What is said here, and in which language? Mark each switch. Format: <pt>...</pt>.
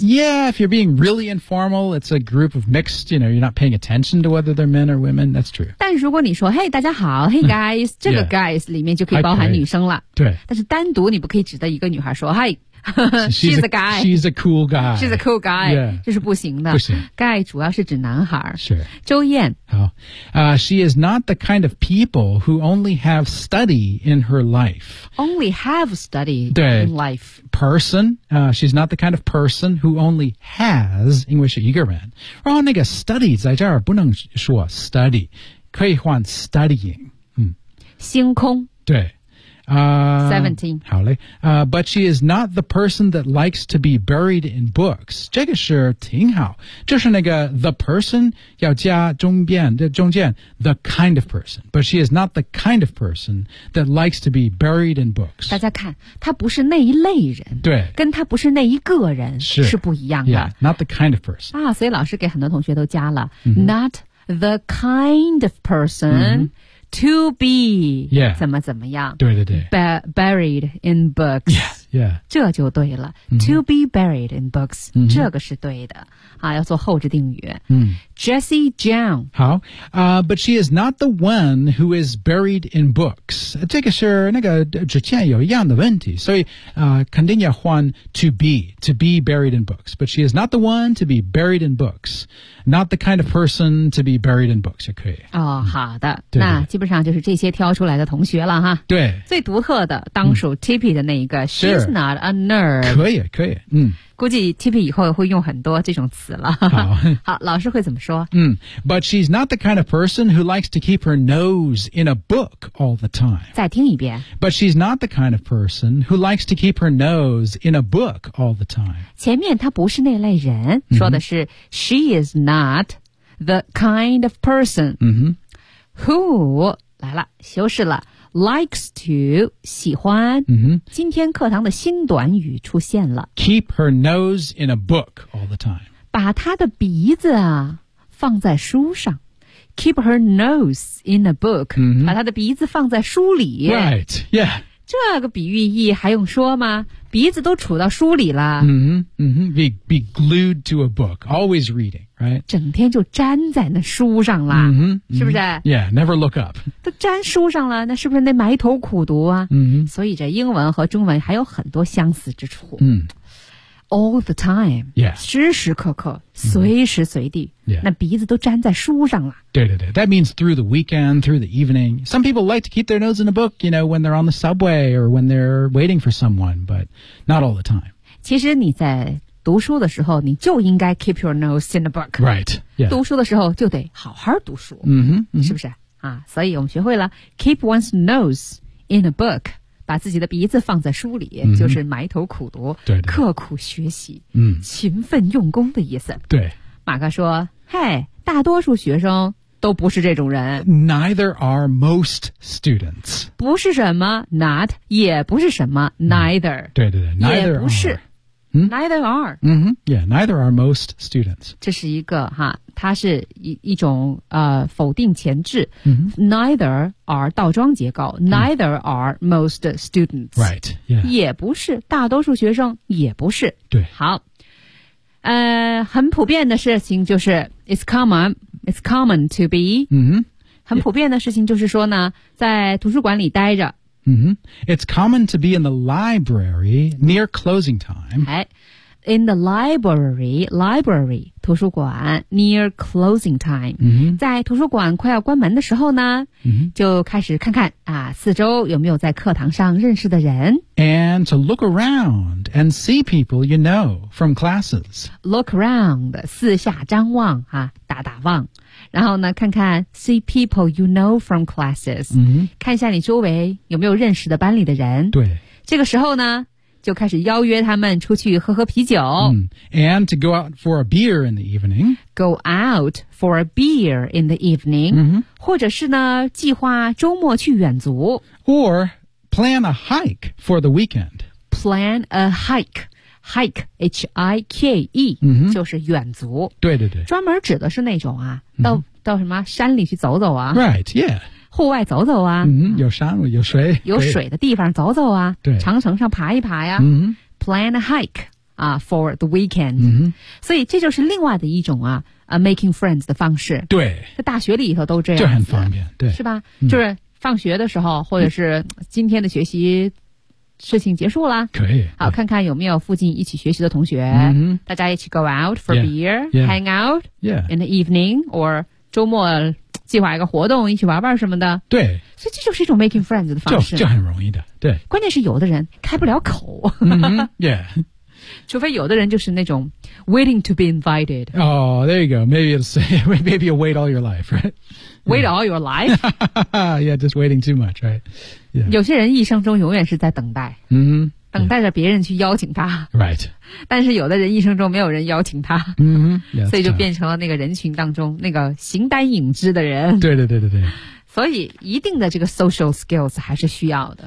<en>Yeah, if you're being really informal, it's a group of mixed, you know, you're not paying attention to whether they're men or women, that's true.</en> <zh>但如果你说 hey, 大家好</zh> <en>hey guys,</en> <zh>这个 guys 里面就可以包含女生了。对。但是单独你不可以指着一个女孩说 hi,</zh> <en>she's a guy. She's a cool guy. She's a cool guy. Yeah.</en> <zh>这是不行的。不行。 Guy 主要是指男孩。是。周燕。好。</zh> <en>She is not the kind of people who only have study in her life. Only have study in life. Person, she's not the kind of person who only has,</en> <zh>因为是一个人。然后那个 study 在这儿不能说 study, 可以换 studying。星空。对。</zh> <en>17.</en> <zh>好嘞。</zh> <en>But she is not the person that likes to be buried in books.</en> <zh>这个是挺好。就是那个 the person 要加中间</zh> <en>the kind of person. But she is not the kind of person that likes to be buried in books.</en> <zh>大家看她不是那一类人。对。跟她不是那一个人是不一样的。</zh> <en>Yeah, not the kind of person.</en> <zh>啊所以老师给很多同学都加了。</zh> <en>Not the kind of person. To be、 yeah.</en> <zh>怎么样对对对</zh> <en>Buried in books、 yeah.</en> <zh>这就对了、</zh> <en>To be buried in books、</en> <zh>这个是对的、要做后置定语、Jesse Jiang 好、</zh> <en>But she is not the one who is buried in books</en> <zh>这个是那个之前有一样的问题所以、肯定要换</zh> <en>to be buried in books But she is not the one to be buried in books Not the kind of person to be buried in books</en> <zh>也可以、好的对对那基本上就是这些挑出来的同学了哈。对，最独特的当属 Tippy 的那一个</zh> <en>She's not a nerd</en> <zh>可以估计 Tippy 以后会用很多这种词了好老师会怎么说</zh> <en>But she's not the kind of person who likes to keep her nose in a book all the time</en> <zh>再听一遍</zh> <en>But she's not the kind of person who likes to keep her nose in a book all the time</en> <zh>前面她不是那类人说的是、</zh> <en>She is not the kind of person Who,</en> <zh>来了修饰了</zh> <en>likes to,</en> <zh>喜欢、今天课堂的新短语出现了。</zh> <en>Keep her nose in a book all the time.</en> <zh>把她的鼻子啊放在书上。</zh> <en>Keep her nose in a book,、</en> <zh>把她的鼻子放在书里。</zh> <en>Right, yeah.</en> <zh>这个比喻意还用说吗鼻子都杵到书里了。</zh> <en>Be glued to a book, always reading. Right?</en> <zh>整天就粘在那书上了、是不是</zh> <en>Yeah, never look up.</en> <zh>都粘书上了那是不是得埋头苦读啊、所以这英文和中文还有很多相似之处。</zh> <en>All the time. Yeah.</en> <zh>时时刻刻随时随地、</zh> <en>yeah.</en> <zh>那鼻子都粘在书上了。对对对</zh> <en>That means through the weekend, through the evening. Some people like to keep their nose in a book, you know, when they're on the subway or when they're waiting for someone, but not all the time.</en> <zh>其实你在读书的时候你就应该</zh> <en>keep your nose in the book Right、yeah.</en> <zh>读书的时候就得好好读书、是不是啊？所以我们学会了</zh> <en>keep one's nose in a book</en> <zh>把自己的鼻子放在书里、就是埋头苦读对对刻苦学习、勤奋用功的意思对马克说嘿大多数学生都不是这种人</zh> <en>Neither are most students</en> <zh>不是什么 not 也不是什么 neither 对对对 neither 也不是</zh> <en>Neither are. Yeah, neither are most students.</en> <zh>这是一个哈，它是一种否定前置。</zh> <en>Neither are</en> <zh>倒装结构。</zh> <en>Neither are most students. Right. Yeah.</en> <zh>也不是大多数学生，也不是。对。好，很普遍的事情就是</zh> <en>it's common. It's common to be.</en> <zh>很普遍的事情就是说呢，在图书馆里待着。</zh> <en>It's common to be in the library near closing time.</en> <zh>哎，</zh> <en>in the library,</en> <zh>图书馆</zh> <en>near closing time、 mm-hmm.</en> <zh>在图书馆快要关门的时候呢、mm-hmm. 就开始看看啊，四周有没有在课堂上认识的人</zh> <en>and to look around and see people you know from classes look around</en> <zh>四下张望啊，打打望然后呢看看</zh> <en>see people you know from classes、 mm-hmm.</en> <zh>看一下你周围有没有认识的班里的人对这个时候呢就开始邀约他们出去喝喝啤酒、 mm.</zh> <en>And to go out for a beer in the evening Go out for a beer in the evening、 mm-hmm.</en> <zh>或者是呢计划周末去远足</zh> <en>Or plan a hike for the weekend Plan a hike Hike H-I-K-E、 mm-hmm.</en> <zh>就是远足对对对专门指的是那种啊、mm-hmm. 到什么山里去走走啊</zh> <en>Right, yeah</en> <zh>户外走走啊、 mm-hmm, 有山有水有水的地方走走啊对长城上爬一爬呀、 mm-hmm.</zh> <en>plan a hike、for the weekend、 mm-hmm.</en> <zh>所以这就是另外的一种啊、</zh> <en>making friends</en> <zh>的方式对在大学里头都这样就很方便对是吧、mm-hmm. 就是放学的时候或者是今天的学习事情结束了可以好看看有没有附近一起学习的同学、 mm-hmm. 大家一起</zh> <en>go out for yeah, beer yeah. hang out、 yeah. in the evening or</en> <zh>周末计划一个活动一起玩玩什么的对所以这就是一种</zh> <en>making friends</en> <zh>的方式就很容易的对关键是有的人开不了口、</zh> <en>mm-hmm, yeah</en> <zh>除非有的人就是那种</zh> <en>waiting to be invited oh there you go maybe you wait all your life right wait all your life yeah just waiting too much right、yeah.</en> <zh>有些人一生中永远是在等待、 mm-hmm, 等待着别人去邀请他</zh> <en>right</en> <zh>但是有的人一生中没有人邀请他、</zh> <en>mm-hmm. yeah,</en> <zh>所以就变成了那个人群当中那个形单影只的人对对对对对所以一定的这个 social skills 还是需要的</zh>